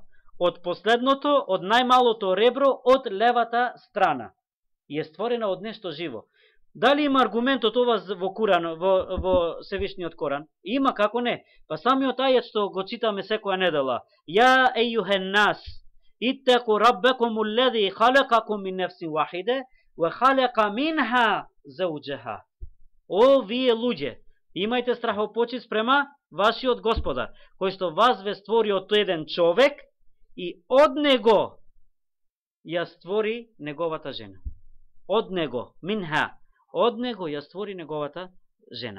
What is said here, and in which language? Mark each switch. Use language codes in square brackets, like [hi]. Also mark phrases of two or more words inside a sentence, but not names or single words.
[mk] Од последното, од најмалото ребро, од левата страна. И е створена од нешто живо. Дали има аргумент од ова во Куран, во Севишниот Коран? Има, како не. Па самиот ајет што го читаме секоја недела. [ar] يا أيها الناس, اتقوا ربكم الذي خلقكم من نفس واحدة وخلق منها زوجها. [mk] О, вие луѓе, имајте страхопочит спрема вашиот Господар, кој што вас ве створи од еден човек и од него ја створи неговата жена. Од него, минха, од него ја створи неговата жена.